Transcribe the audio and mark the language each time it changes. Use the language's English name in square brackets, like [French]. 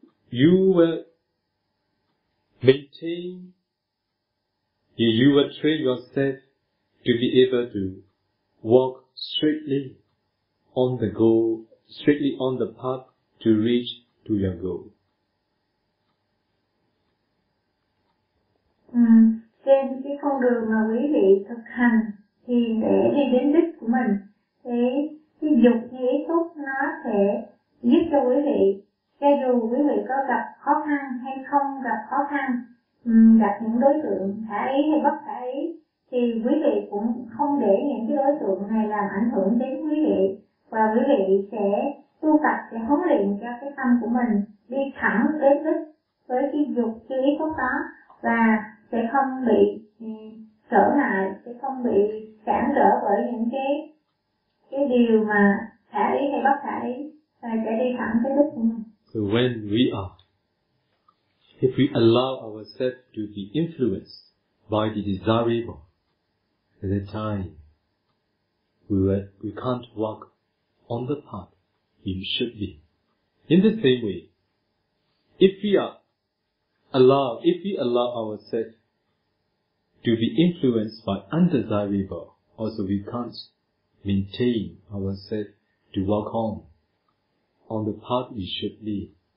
[English] You will maintain, you will train yourself to be able to walk straightly on the goal, straightly on the path to reach to your goal. [Vietnamese] Trên cái con đường mà quý vị thực hành thì để đi đến đích của mình, cái dục như ý túc nó sẽ giúp cho quý vị, cho dù quý vị có gặp khó khăn hay không gặp khó khăn, gặp những đối tượng khả ý hay bất khả ý, thì quý vị cũng không để những cái đối tượng này làm ảnh hưởng đến quý vị, và quý vị sẽ tu tập, sẽ huấn luyện cho cái tâm của mình đi thẳng đến đích với cái dục như ý túc đó, và sẽ không bị trở ngại, sẽ không bị cản trở bởi những cái điều mà khả ý hay bất khả ý, và sẽ đi thẳng tới đích của mình. [English] So when if we allow ourselves to be influenced by the desirable, at that time we can't walk on the path we should be. In the same way, if we allow ourselves to be influenced by undesirable, also we can't maintain ourselves to walk on the path we should be.